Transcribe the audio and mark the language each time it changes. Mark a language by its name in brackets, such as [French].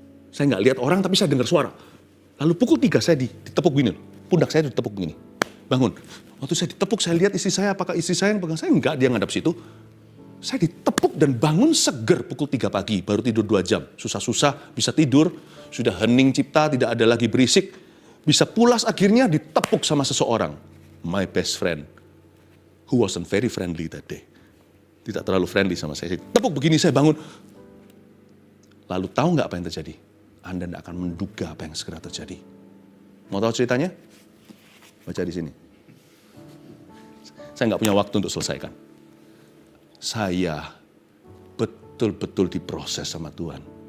[Indonesian] Saya gak lihat orang, tapi saya dengar suara. Lalu pukul 3 saya ditepuk gini, pundak saya ditepuk gini, bangun. Waktu saya ditepuk, saya lihat istri saya, apakah istri saya yang pegang saya? Enggak, dia ngadap situ. Saya ditepuk dan bangun seger pukul 3 pagi, baru tidur 2 jam. Susah-susah bisa tidur, sudah hening cipta, tidak ada lagi berisik. Bisa pulas akhirnya ditepuk sama seseorang. [English] My best friend, who wasn't very friendly that day. [Indonesian] Tidak terlalu friendly sama saya. Tepuk begini, saya bangun. Lalu tahu nggak apa yang terjadi? Anda tidak akan menduga apa yang segera terjadi. Mau tahu ceritanya? Baca di sini. Saya nggak punya waktu untuk selesaikan. Saya betul-betul diproses sama Tuhan.